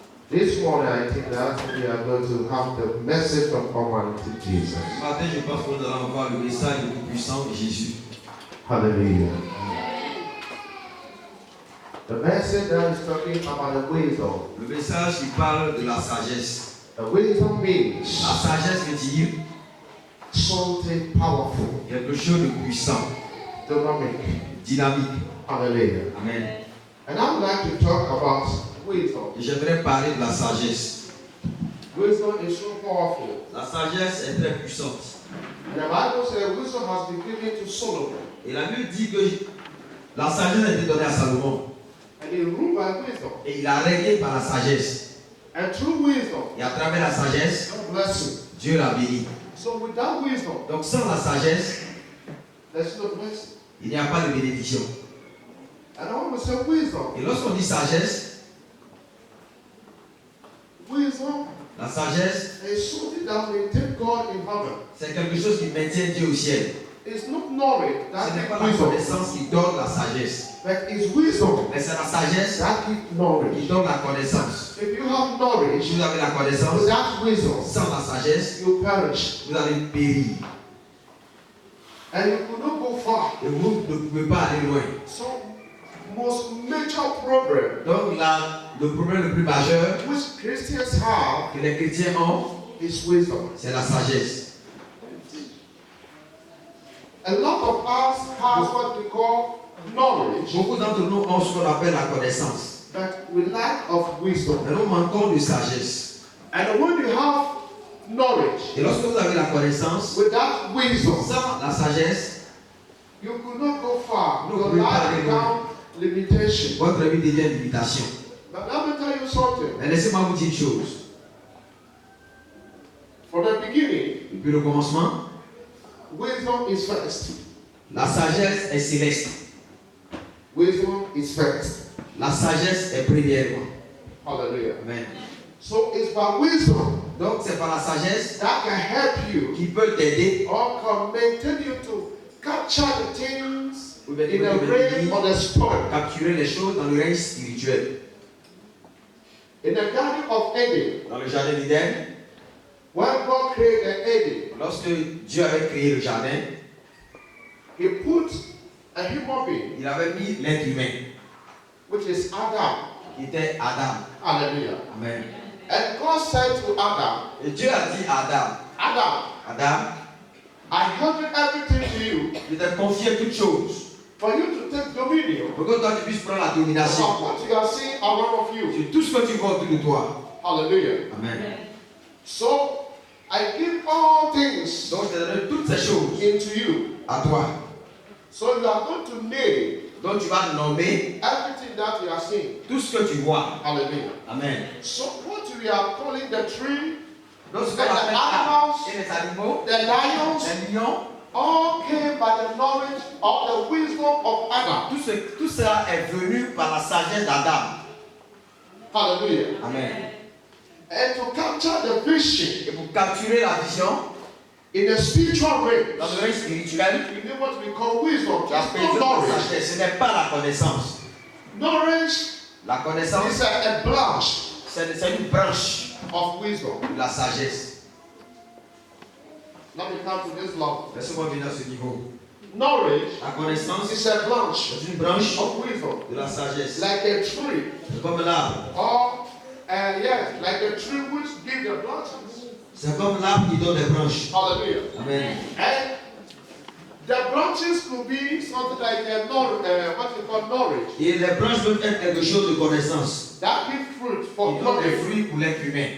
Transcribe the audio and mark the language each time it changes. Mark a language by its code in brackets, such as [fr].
[en] This morning I think that we are going to have the message from Almighty Jesus. [fr] Ce matin, je pense que nous allons avoir le message le plus puissant de Jésus. [en] Hallelujah. The message that is talking about the wisdom. [fr] Le message qui parle de la sagesse. [en] The wisdom means [fr] La sagesse veut dire [en] something powerful, [fr] quelque chose de puissant, [en] dynamic. [fr] dynamique. [en] Hallelujah. Amen. And I would like to talk about wisdom. [fr] Et j'aimerais parler de la sagesse. [en] Wisdom is so powerful. [fr] La sagesse est très puissante. [en] And the Bible says wisdom has been given to Solomon. [fr] Et la Bible dit que la sagesse a été donnée à Salomon. [en] And he ruled by wisdom. [fr] Et il a régné par la sagesse. [en] And through wisdom, [fr] Et à travers la sagesse, [en] God bless him. [fr] Dieu l'a béni. [en] So without wisdom, [fr] Donc sans la sagesse, [en] there's no blessing. [fr] il n'y a pas de bénédiction. [en] And when we say wisdom, [fr] Et lorsqu'on dit sagesse, [en] wisdom [fr] la sagesse, [en] is something that maintains God in heaven. [fr] c'est quelque chose qui maintient Dieu au ciel. [en] It's not knowledge [fr] Ce [en] that [fr] n'est pas [en] gives [fr] la [en] wisdom, [fr] connaissance qui donne la sagesse, [en] but it's wisdom [fr] mais c'est la sagesse [en] that gives [fr] qui [en] knowledge. [fr] donne la connaissance. [en] If you have [fr] Et [en] knowledge [fr] si vous avez la connaissance, [en] without wisdom, [fr] sans la sagesse, [en] you perish. [fr] vous allez périr. [en] And you could not go far. [fr] Et vous ne pouvez pas aller loin. [en] So most major problem [fr] Donc le problème le plus majeur [en] which Christians have [fr] que les chrétiens ont, [en] is wisdom. [fr] c'est la sagesse. [en] A lot of us have what we call knowledge, [fr] Beaucoup d'entre nous ont ce qu'on appelle la connaissance. [en] but we lack of wisdom. [fr] Mais nous manquons de sagesse. [en] And when you have knowledge [fr] Et lorsque vous avez la connaissance, [en] without wisdom, [fr] sans la sagesse, [en] you could not go far. No, Your we life can't become limitation. [fr] votre vie devient une limitation. [en] But let me tell you something. [fr] Mais laissez-moi vous dire une chose. [en] From the beginning, [fr] Depuis le commencement, [en] wisdom is first. [fr] la sagesse est céleste. [en] Wisdom is first. [fr] La sagesse est premièrement. [en] Hallelujah. Amen. So it's by wisdom [fr] Donc c'est par la sagesse [en] that can help you [fr] qui peut t'aider [en] or can maintain you to capture the things [fr] ou bien [en] in the realm of the spirit. [fr] capturer les choses dans le règne spirituel. [en] In the Garden of Eden, [fr] Dans le jardin d'Éden, [en] when God created Eden, [fr] lorsque Dieu avait créé le jardin, [en] He put a human being, [fr] il avait mis l'être humain, [en] which is Adam. [fr] qui était Adam. [en] Hallelujah. Amen. And God said to Adam, [fr] Et Dieu a dit à Adam, [en] Adam, I handed everything to you [fr] je t'ai confié toutes choses [en] for you to take dominion [fr] pour que toi tu puisses prendre la domination [en] of what you are seeing around of you. [fr] sur tout ce que tu vois autour de toi. [en] Hallelujah. Amen. So I give all things [fr] Donc je te donne toutes ces choses [en] into you. [fr] à toi. [en] So you are going to name [fr] Donc tu vas nommer [en] everything that you are seeing. [fr] tout ce que tu vois. [en] Hallelujah. Amen. So what we are calling the tree, [fr] Donc ce [en] and [fr] qu'on [en] the [fr] appelle [en] animals, [fr] et les animaux, [en] the lions, [fr] les lions, [en] all came by the knowledge of the wisdom of Adam. [fr] tout cela est venu par la sagesse d'Adam. [en] Hallelujah. Amen. And to capture the vision, [fr] Et pour capturer la vision, [en] In the spiritual realm, [fr] Dans le règne spirituel, [en] you need what we call wisdom. [fr] la [en] It's [fr] personne [en] not [fr] de [en] knowledge. [fr] sagesse, ce n'est pas la connaissance. [en] Knowledge [fr] La connaissance, [en] is a branch [fr] c'est une branche [en] of wisdom. [fr] de la sagesse. [en] Let me come to this level. [fr] Laissez-moi venir à ce niveau. [en] Knowledge [fr] La connaissance, [en] is a branch [fr] c'est une branche [en] of wisdom, [fr] de la sagesse. [en] like a tree, [fr] C'est comme l'arbre. [en] or yes, like a tree which gives the branches. [fr] C'est comme l'arbre qui donne des branches. [en] Hallelujah. Amen. And the branches could be something like what you call knowledge. [fr] Et les branches peuvent être quelque chose de connaissance. [en] That gives fruit for [fr] Ils donnent des [en] knowledge. [fr] fruits pour l'être humain.